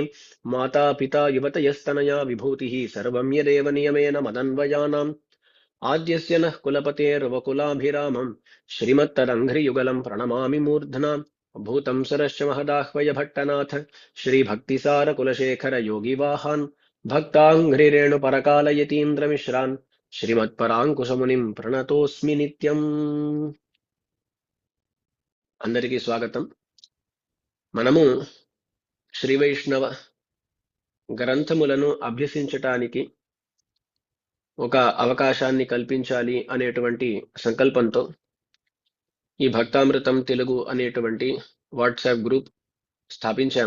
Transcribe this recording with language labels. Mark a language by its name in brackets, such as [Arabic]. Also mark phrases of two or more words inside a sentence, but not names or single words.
[Sanskrit] माता पिता युवतयस्तनया विभूतिः सर्वं यदेव नियमेन मदन्वयानाम् आद्यस्य नः कुलपतेर्वकुलाभिरामम् श्रीमत्तदङ्घ्रियुगलं प्रणमामि मूर्ध्ना। भूतं सरश्च महदाह्वय भट्टनाथ श्रीभक्तिसारकुलशेखर योगिवाहान् भक्ताङ्घ्रिरेणुपरकालयतीन्द्रमिश्रान् श्रीमत्पराङ्कुशमुनिं प्रणतोऽस्मि नित्यम्। [Telugu] అందరికీ స్వాగతం. మనము శ్రీ వైష్ణవ గ్రంథములను అభ్యసించటానికి ఒక అవకాశాన్ని కల్పించాలి అనేటువంటి సంకల్పంతో ఈ భక్తామృతం తెలుగు అనేటువంటి వాట్సాప్ గ్రూప్ స్థాపించాము.